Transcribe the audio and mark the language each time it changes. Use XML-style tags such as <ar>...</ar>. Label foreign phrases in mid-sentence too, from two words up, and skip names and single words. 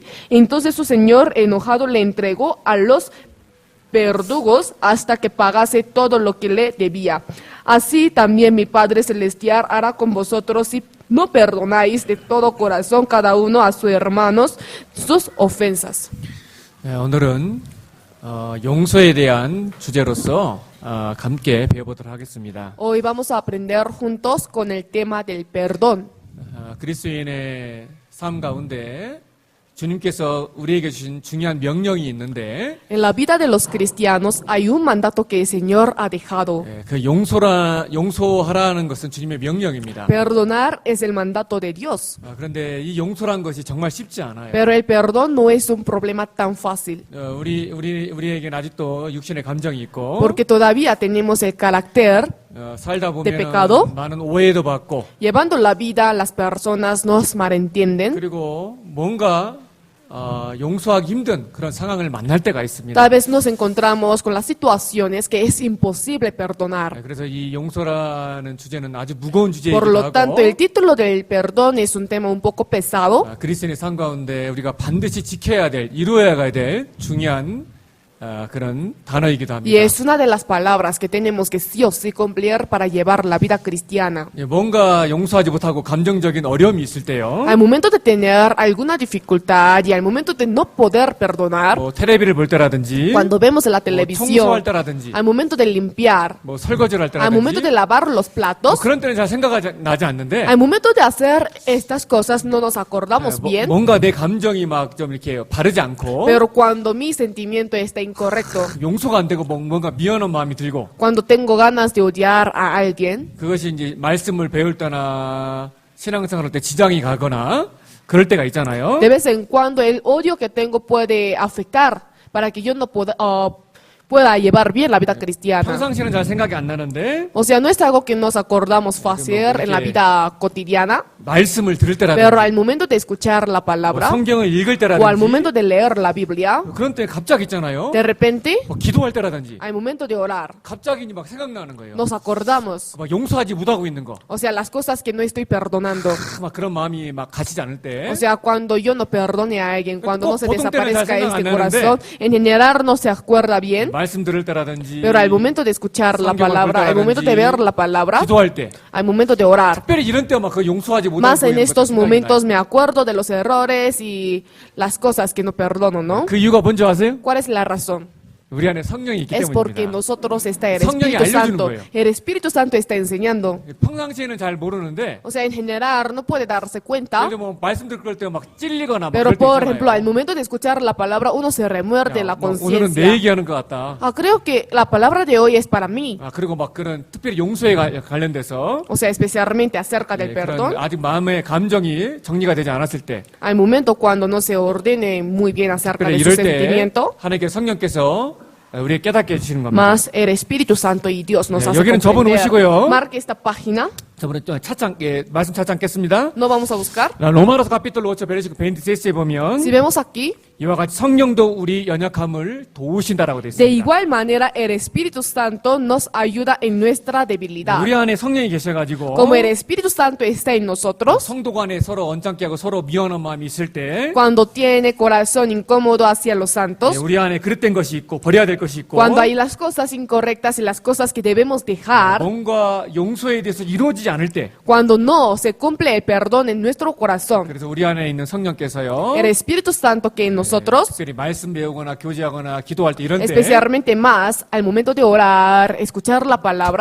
<es>Entonces su señor enojado le entregó a los verdugos hasta que pagase todo lo que le debía. Así también mi Padre Celestial hará con vosotros si no perdonáis de todo corazón cada uno a sus hermanos sus ofensas.</es> <ko>오늘은 용서에 대한 주제로서 함께 배워보도록 하겠습니다.</ko> <es>Hoy vamos a aprender juntos con el tema del perdón.</es> <ko>그리스도인의 삶 가운데 주님께서 우리에게 주신 중요한 명령이 있는데</ko> <es>En la vida de los cristianos hay un mandato que el Señor ha dejado.</es> <ko>그 용서하라는 것은 주님의 명령입니다.</ko> <es>Perdonar es el mandato de Dios.</es> <ko>그런데 이 용서라는 것이 정말 쉽지 않아요.</ko> <es>Pero el perdón no es un problema tan fácil.</es> <ko>우리에게는 아직도 육신의 감정이 있고</ko> <es>Porque todavía tenemos el carácter</es> <ko>살다</ko> <es>de pecado.</es> <ko>보면 많은 오해도 받고</ko> <es>Llevando la vida, las personas nos malentienden.</es> <ko>그리고 뭔가 용서하기 힘든 그런 상황을 만날 때가 있습니다.</ko> <es>Tal vez nos encontramos con las situaciones que es imposible perdonar.</es> <ko>그래서 이 용서라는 주제는 아주 무거운</ko> <es>Por</es> <ko>주제이기도</ko> <es>lo tanto,</es> <ko>하고</ko> <es>el título del perdón es un tema un poco pesado.</es> <ko>그리스도인의 삶 가운데 우리가 반드시 지켜야 될, 이루어야 될 중요한 그런 단어이기도 합니다.</ko> <es>Y es una de las palabras que tenemos que sí o sí cumplir para llevar la vida cristiana.</es> <ko>뭔가 용서하지 못하고 감정적인 어려움이 있을 때요.</ko> <es>Al momento de tener alguna dificultad y al momento de no poder perdonar,</es> <ko>뭐 텔레비를 볼 때라든지,</ko> <es>cuando vemos la</es> <ko>청소할</ko> <es>televisión,</es> <ko>때라든지,</ko> <es>al momento de limpiar,</es> <ko>뭐 설거지를 할</ko> <es>al momento</es> <ko>때라든지,</ko> <es>de lavar los</es> <ko>뭐</ko> <es>platos,</es> <ko>그런 때는 잘 생각이 나지 않는데,</ko> <es>al momento de hacer estas cosas no nos acordamos bien,</es> <ko>뭔가 내 감정이 막 좀 이렇게 바르지 않고,</ko> <es>pero cuando mi sentimiento está incorrecto,</es> <ko>용서가 안 되고 뭔가 미안한 마음이 들고,</ko> <es>cuando tengo ganas de odiar a alguien,</es> <ko>그것이 이제 말씀을 배울 때나 신앙생활할 때 지장이 가거나 그럴 때가 있잖아요.</ko> <es>de vez en cuando el odio que tengo puede afectar para que yo no pueda pueda llevar bien la vida cristiana.</es> <ko>평상시에는 잘 생각이 안 나는데</ko> <es>O sea, no es algo que nos acordamos fácil en la vida cotidiana,</es> <ko>말씀을 들을</ko> <es>pero</es> <ko>때라든지</ko> <es>al momento de escuchar la</es> <ko>뭐</ko> <es>palabra</es> <ko>성경을 읽을</ko> <es>o al</es> <ko>때라든지</ko> <es>momento de leer la Biblia,</es> <ko>그런 때 갑자기 있잖아요.</ko> <es>de repente,</es> <ko>뭐 기도할 때라든지</ko> <es>al momento de orar,</es> <ko>갑자기 막 생각나는 거예요.</ko> <es>nos acordamos.</es> <ko>막 용서하지 못하고 있는 거.</ko> <es>O sea, las cosas que no estoy perdonando.</es> <ko>막 그런 마음이 막 가시지 않을 때</ko> <es>O sea, cuando yo no perdone a alguien, cuando no se</es> <ko>보통 때는 잘</ko> <es>desaparezca</es> <ko>생각 안</ko> <es>este</es> <ko>나는데</ko> <es>corazón, en general no se acuerda bien,</es> <ko>말씀 들을 때라든지</ko> <es>pero al momento de escuchar la</es> <ko>성경을 볼</ko> <es>palabra, al momento de ver la palabra,</es> <ko>기도할 때</ko> <es>al momento de orar,</es> <ko>특별히 이런 때 막 그 용서하지 못하고</ko> <es>más en</es> <ko>있는</ko> <es>estos</es> <ko>것도 생각이</ko> <es>momentos</es> <ko>나요.</ko> <es>me acuerdo de los errores y las cosas que no perdono, ¿no?</es> <ko>그 이유가 뭔지 아세요?</ko> <es>¿Cuál es la razón?</es> <ko>우리 안에 성령이 있기</ko> <es>Es porque</es> <ko>때문입니다.</ko> <es>nosotros está el</es> <ko>성령이</ko> <es>Espíritu</es> <ko>알려주는</ko> <es>Santo.</es> <ko>거예요.</ko> <es>El Espíritu Santo está enseñando.</es> <ko>평상시에는 잘 모르는데</ko> <es>O sea, en general no puede darse cuenta,</es> <ko>예를 들면 뭐 말씀 들을 때 막 찔리거나 막</ko> <es>pero</es> <ko>그럴 때</ko> <es>por ejemplo, al</es> <ko>있잖아요.</ko> <es>momento de escuchar la palabra uno se remuerde la</es> <ko>막 오늘은 내</ko> <es>conciencia.</es> <ko>얘기하는 것 같다.</ko> <es>Ah, creo que la palabra de hoy es para mí.</es> <ko>그리고 막 그런 특별히 용서에 관련돼서</ko> <es>O sea, especialmente acerca del</es> <ko>예,</ko> <es>perdón.</es> <ko>그런 아직 마음의 감정이 정리가 되지 않았을 때</ko> <es>Al momento cuando no se ordene muy bien acerca</es> <ko>특별히</ko> <es>de su</es> <ko>이럴 때</ko> <es>sentimiento,</es> <ko>하나님께 성령께서 우리에게 깨닫게 해주시는 겁니다.</ko> <es>más el Espíritu Santo y Dios nos</es> <ko>네,</ko> <es>hace</es> <ko>여기는 접어 놓으시고요.</ko> <es>comprender. Marque esta página.</es> <ko>저번에 좀 말씀 찾지 않겠습니다.</ko> <es>No vamos a buscar.</es> <ko>로마로서</ko> <es>capítulo 8 versículo</es> <ko>26에 보면</ko> <es>Si vemos aquí,</es> <ko>이와 같이 성령도 우리 연약함을 도우신다라고 되어</ko> <es>de</es> <ko>있습니다.</ko> <es>igual manera el Espíritu Santo nos ayuda en nuestra debilidad.</es> <ko>우리 안에 성령이 계셔가지고</ko> <es>Como el Espíritu Santo está en nosotros,</es> <ko>성도 간에 서로 언짢게 하고 서로 미워하는 마음이 있을 때</ko> <es>cuando tiene corazón incómodo hacia los santos,</es> <ko>우리 안에 그릇된 것이 있고 버려야 될 것이 있고</ko> <es>cuando hay las cosas incorrectas y las cosas que debemos dejar,</es> <ko>뭔가 용서에 대해서 이루어지지 않을 때</ko> <es>cuando no se cumple el perdón en nuestro corazón,</es> <ko>그래서 우리 안에 있는 성령께서요</ko> <es>el Espíritu Santo que en nosotros,</es> <ko>특별히 말씀 배우거나 교제하거나 기도할 때 이런 때</ko> <es>especialmente más al momento de orar, escuchar la palabra,</es>